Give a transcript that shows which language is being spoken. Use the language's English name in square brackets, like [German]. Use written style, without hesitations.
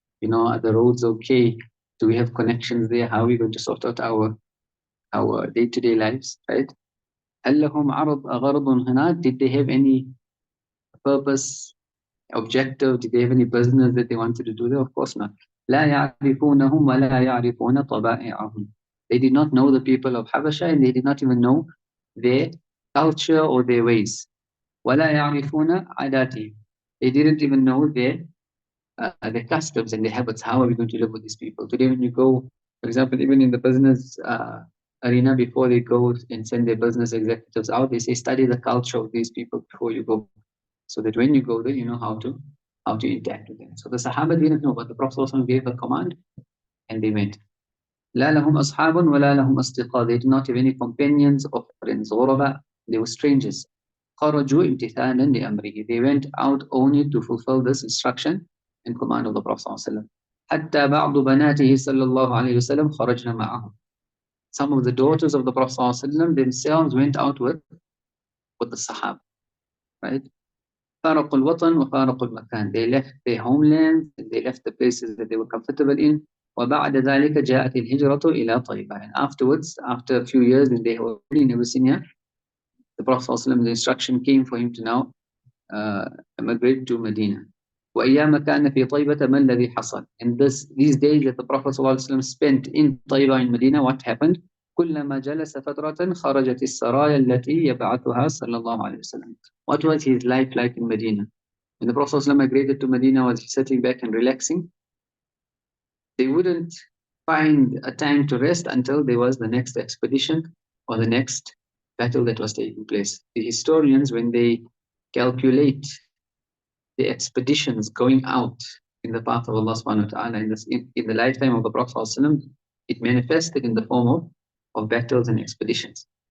[English] Are the roads okay? Do we have connections there? How are we going to sort out our day-to-day lives? Right? [Arabic] هل لهم غرض هناك? [English] Did they have any purpose, objective? Did they have any business that they wanted to do there? Of course not. [Arabic] لا يعرفونهم ولا يعرفون طبائعهم. [English] They did not know the people of Habasha, and they did not even know their culture or their ways. [Arabic] ولا يعرفون عاداتهم. [English] They didn't even know their customs and their habits. How are we going to live with these people? Today when you go, for example, even in the business arena, before they go and send their business executives out, they say study the culture of these people before you go, so that when you go there, you know how to interact with them. So the Sahaba didn't know, but the Prophet gave a command, and they went. [Arabic] لا لهم أصحاب ولا لهم أصدقاء. [English] They did not have any companions or friends. [Arabic] غرباء. [English] They were strangers. [Arabic] خرجوا امتثالا لأمره. [English] They went out only to fulfill this instruction and command of the Prophet [Arabic] حتى بعض بناته صلى الله عليه وسلم خرجنا معه. [English] Some of the daughters of the Prophet ﷺ themselves went out with the Sahaba, right? [Arabic] فارقوا الوطن وفارقوا المكان. [English] They left their homelands and they left the places that they were comfortable in. [Arabic] وبعد ذلك جاءت الهجرة إلى طيبة. [English] And afterwards, after a few years, when they were in Abyssinia, the Prophet ﷺ, the instruction came for him to now emigrate to Medina. [Arabic] وأيام كان في طيبة ما الذي حصل. [English] And these days that the Prophet ﷺ spent in Tayba in Medina, what happened? [Arabic] كلما جلس فترة خرجت السرايا التي يبعثها صلى الله عليه وسلم. [English] What was his life like in Medina? When the Prophet ﷺ migrated to Medina, was he sitting back and relaxing? They wouldn't find a time to rest until there was the next expedition or the next battle that was taking place. The historians, when they calculate the expeditions going out in the path of Allah subhanahu wa ta'ala in the lifetime of the Prophet ﷺ, it manifested in the form of battles and expeditions.